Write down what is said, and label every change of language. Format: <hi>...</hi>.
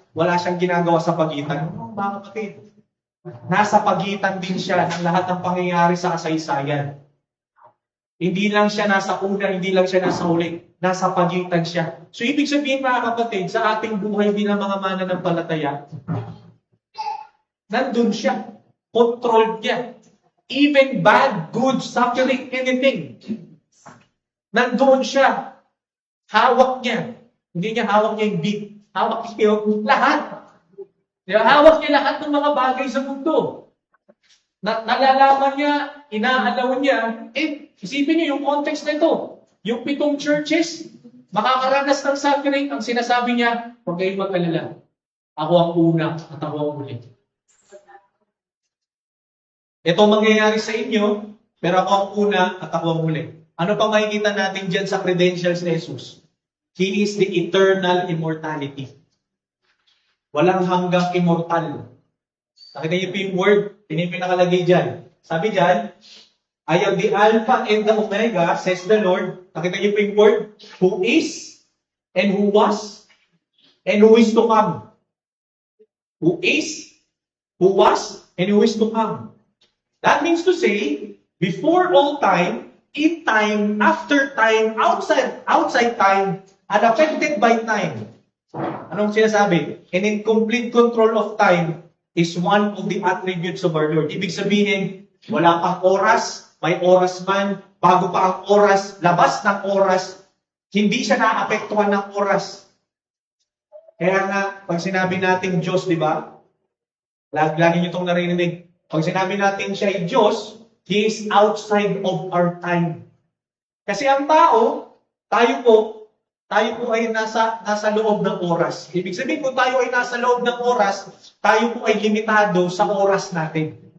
<tl>Wala siyang ginagawa sa pagitan. Mga kapatid, nasa pagitan din siya ng lahat ng pangyayari sa kasaysayan. Hindi lang siya nasa una, hindi lang siya nasa huli. Nasa pagitan siya. So, ibig sabihin, mga kapatid, sa ating buhay bilang mga mananampalataya, nandun siya. Controlled niya.</tl> <en>Even bad, good, suffering, anything.</en> <tl>Nandoon siya. Hawak niya. Hindi niya hawak niya yung beat. Hawak niya yung lahat. Diba? Hawak niya lahat ng mga bagay sa mundo. Nalalaman niya, inaalaw niya. Isipin niyo yung context na ito. Yung 7 churches, makakaranas ng suffering, ang sinasabi niya, huwag kayong mag-alala. Ako ang una at ako ang huli. Ito mangyayari sa inyo, pero ako ang una at ako ang huli. Ano pa makikita natin dyan sa credentials ni Jesus?</tl> <en>He is the eternal immortality.</en> <tl>Walang hanggang immortal. Nakita niyo po yung word, nakalagay dyan. Sabi dyan,</tl> <en>I am the Alpha and the Omega, says the Lord.</en> <tl>Nakita niyo po yung</tl> <en>word, who is, and who was, and who is to come. Who is, who was, and who is to come. That means to say, before all time, in time, after time, outside time, unaffected by time.</en> <tl>Anong sinasabi?</tl> <en>And in complete control of time is one of the attributes of our Lord.</en> <tl>Ibig sabihin, wala pang oras, may oras man, bago pa ang oras, labas ng oras, hindi siya naapektuhan ng oras. Kaya nga, pag sinabi natin Diyos, di ba? Lagi niyo itong narinig. Pag sinabi natin siya ay Diyos,</tl> <en>He is outside of our time.</en> <tl>Kasi ang tao, tayo po ay nasa loob ng oras. Ibig sabihin, kung tayo ay nasa loob ng oras, tayo po ay limitado sa oras natin.</tl>